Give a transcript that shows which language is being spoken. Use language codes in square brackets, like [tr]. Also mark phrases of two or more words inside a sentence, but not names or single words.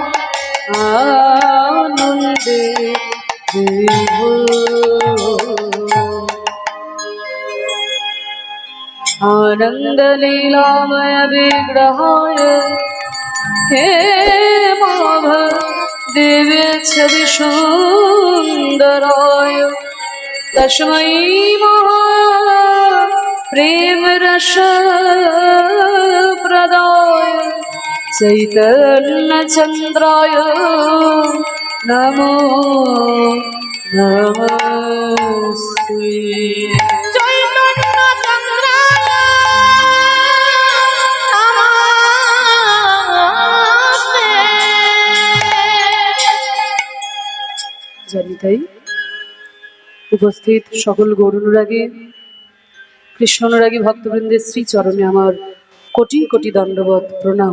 [bn] আনন্দে বিভোর [sa] आनंद लीलामय विग्रहाय हे माभ दिव्य छवि सुंदराय तस्मै महा प्रेम रस प्रदाय चैतन्य चंद्राय नमो [bn] नमस्ते জানি তাই উপস্থিত সকল গৌর অনুরাগী কৃষ্ণ অনুরাগী ভক্তবৃন্দের শ্রীচরণে আমার কোটি কোটি দণ্ডবত প্রণাম।